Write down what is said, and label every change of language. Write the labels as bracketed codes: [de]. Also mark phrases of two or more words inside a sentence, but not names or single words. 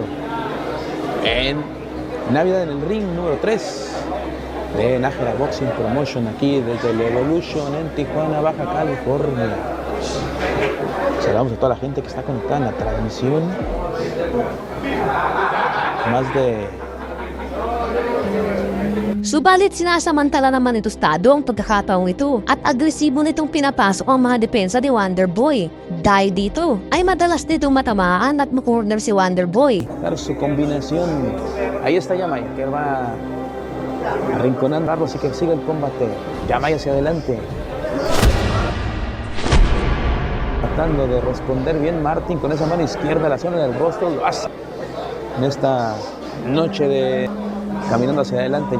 [es] En Navidad en el ring número 3 de Nájera Boxing Promotion, aquí desde el Evolution en Tijuana, Baja California. Saludamos a toda la gente que está conectada en la transmisión. Más de... [tl] Subalit sinasamantala naman ni Tostado ang pagkakataong ito at agresibo nitong pinapasok ang mga depensa ni Wonder Boy. Dahil dito ay madalas nitong matamaan at makorner si Wonder Boy. [es] Su combinación. Ahí está Jamai, que va arrinconando y que sigue el combate. Jamai hacia adelante. Tratando de responder bien Martin con esa mano izquierda a la zona del rostro, lo hace en esta noche de caminando hacia adelante.